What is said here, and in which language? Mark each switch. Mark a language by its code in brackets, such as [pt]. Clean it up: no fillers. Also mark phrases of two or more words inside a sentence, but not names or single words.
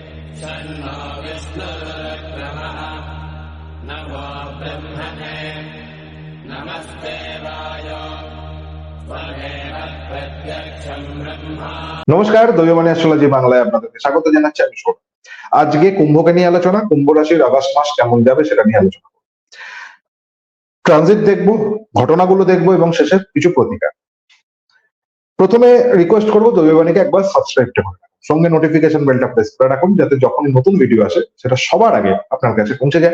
[sa] शन्नो विष्णुरुक्रमः नमो ब्रह्मणे नमस्ते वायो त्वमेव प्रत्यक्षं ब्रह्मा। [bn] নমস্কার, দৈববাণী অ্যাস্ট্রোলজি বাংলায় আপনাদেরকে স্বাগত জানাচ্ছি। আমি সৌরভ। আজকে কুম্ভকে নিয়ে আলোচনা, কুম্ভ রাশির আগস্ট মাস কেমন যাবে সেটা নিয়ে আলোচনা করব। ট্রানজিট দেখবো, ঘটনাগুলো দেখবো এবং শেষে কিছু প্রতিকার। প্রথমে রিকোয়েস্ট করবো দৈববাণীকে একবার সাবস্ক্রাইব করে রাখুন, সঙ্গে নোটিফিকেশন বেলটা প্রেস করে রাখুন, যাতে যখন নতুন ভিডিও আসে সেটা সবার আগে আপনার কাছে পৌঁছে যায়।